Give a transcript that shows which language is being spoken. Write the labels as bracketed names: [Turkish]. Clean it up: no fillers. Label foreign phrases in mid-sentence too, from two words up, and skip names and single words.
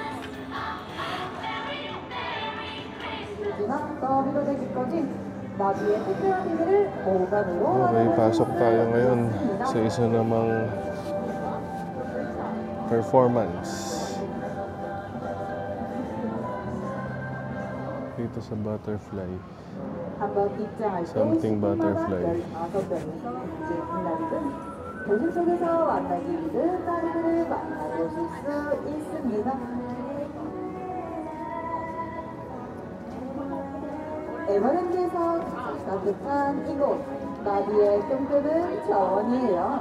[Filipino] Okay, pasok tayo ngayon sa isa namang performance. Dito sa butterfly. [English] Something butterfly. [Korean] 도심 속에서 만나기 힘든 딸들을 만나보실 수 있습니다. 에버랜드에서 가득한 이곳 나비의 꿈꾸는 정원이에요.